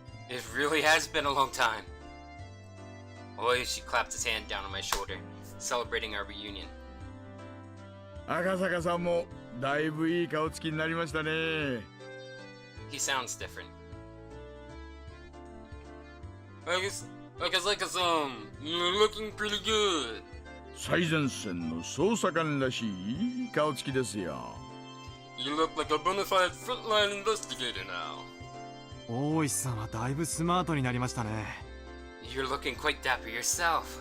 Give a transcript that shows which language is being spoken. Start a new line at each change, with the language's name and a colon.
English: it really has been a long time. Oishi clapped his hand down on my shoulder, celebrating our reunion.
Japanese: 赤坂さんもだいぶいい顔つきになりましたね。
English: He sounds different. Akasaka-san, you're looking pretty good.
Japanese: 最前線の捜査官らしいいい顔つきですよ。
English: You look like a bona fide frontline investigator now.
Japanese: 大石さんはだいぶスマートになりましたね。
English: You're looking quite dapper yourself.